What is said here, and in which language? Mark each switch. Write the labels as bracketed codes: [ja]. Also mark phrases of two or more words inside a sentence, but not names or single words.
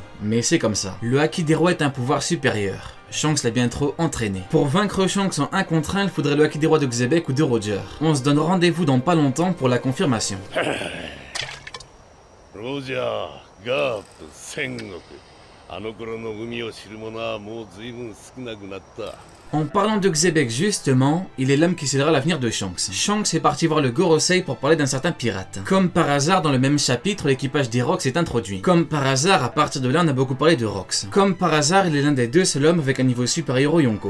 [fr] Mais c'est comme ça. Le Haki des Rois est un pouvoir supérieur. Shanks l'a bien trop entraîné. Pour vaincre Shanks en 1 contre 1, il faudrait le Haki des Rois de Xebec ou de Roger. On se donne rendez-vous dans pas longtemps pour la confirmation. Roger, Garp, Sengoku. [ja] あの頃の海を知る者はもう随分少なくなった。 [fr] En parlant de Xebec justement, il est l'homme qui scellera l'avenir de Shanks. Shanks est parti voir le Gorosei pour parler d'un certain pirate. Comme par hasard, dans le même chapitre, l'équipage des Rox est introduit. Comme par hasard, à partir de là, on a beaucoup parlé de Rox. Comme par hasard, il est l'un des deux seuls hommes avec un niveau supérieur au Yonko.